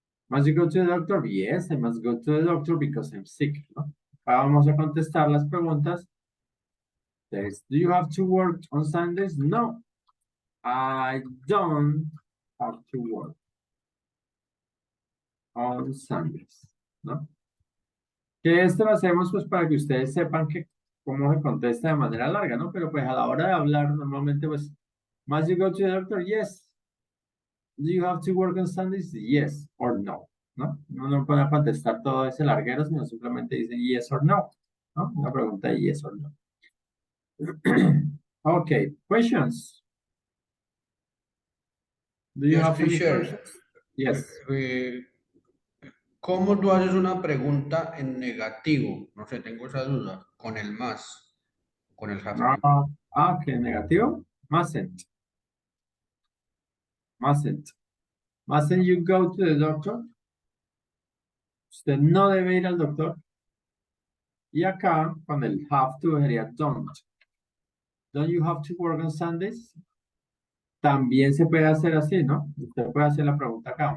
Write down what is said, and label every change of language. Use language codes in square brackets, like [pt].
[en] Must you go to the doctor? Yes, I must go to the doctor because I'm sick, ¿no? [es] Ahora vamos a contestar las preguntas. [en] Entonces, do you have to work on Sundays? No, I don't have to work on Sundays, ¿no? [es] Que esto lo hacemos pues para que ustedes sepan que cómo se contesta de manera larga, ¿no? Pero pues a la hora de hablar normalmente pues, [en] must you go to the doctor? Yes. Do you have to work on Sundays? Yes or no, ¿no? [es] No puede contestar todo ese larguero, sino simplemente dice yes or no, ¿no? Una pregunta de yes or no. [en] Okay, questions? Do you Yes, have any teacher. questions? Yes. [es] ¿Cómo tú haces una pregunta en negativo? No sé, tengo esa duda. Con el más, con el have to. [en] Okay, negativo. Mustn't. Mustn't. Mustn't you go to the doctor? [es] Usted no debe ir al doctor. Y acá, con el have to, sería don't. [en] Don't you have to work on Sundays? [es] También se puede hacer así, ¿no? Usted puede hacer la pregunta acá.